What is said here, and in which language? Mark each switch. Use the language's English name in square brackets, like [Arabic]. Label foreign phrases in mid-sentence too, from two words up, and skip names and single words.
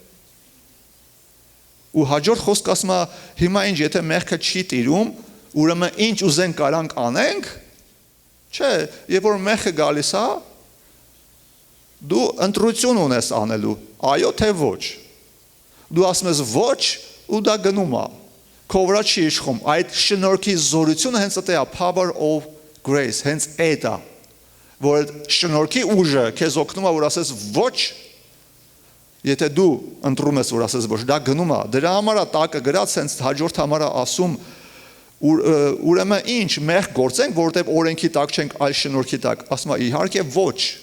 [Armenian] Ու հաջորդ խոսք ասում է, հիմա ինչ, եթե մեղքը չի տիրում, ուրեմն ինչ ուզենք կարանք անենք, չէ, երբ որ մեղքը գալիս է, դու ընտրություն ունես անելու, այո թե ոչ։ Դու ասում ես ոչ, ու դա գնում է։ Քո վրա չի իշխում, այդ շնորհքի զորությունը հենց դա է, [English] power of grace, [Armenian] հենց դա, որ շնորհքի ուժը քեզ օգնում է, որ ասես ոչ, եթե դու ընտրում ես, որ ասես ոչ, դա գնում է։ Դրա համար է տակը գրած, հենց հաջորդ համար է ասում, ուրեմն ինչ, մեղք գործենք, որովհետև օրենքի տակ չենք, այլ շնորհքի տակ։ Ասում է, իհարկե ոչ։